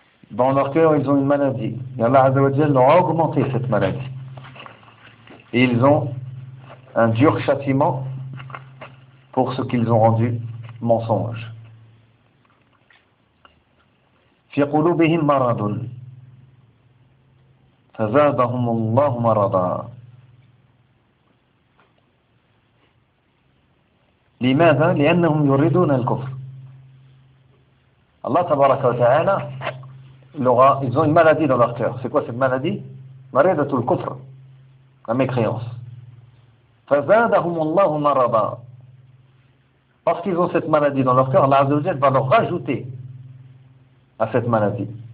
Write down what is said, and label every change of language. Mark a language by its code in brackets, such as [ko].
[fr] Dans leur cœur, ils ont une maladie. Et Allah Azza wa Jal leur a augmenté cette maladie. Et ils ont un dur châtiment pour ce qu'ils ont rendu mensonge. [ar] في قلوبهم مرض فزادهم الله مرضا. لماذا؟ لأنهم يريدون الكفر. الله تبارك وتعالى [fr] ils ont une maladie dans leur cœur. C'est quoi cette maladie? [ar] Maradatul kufr, [fr] la mécréance. [ar] Fazadahumullahu marada. [fr] Parce qu'ils ont cette maladie dans leur cœur, Allah Azza wa Jalla va leur rajouter à cette maladie.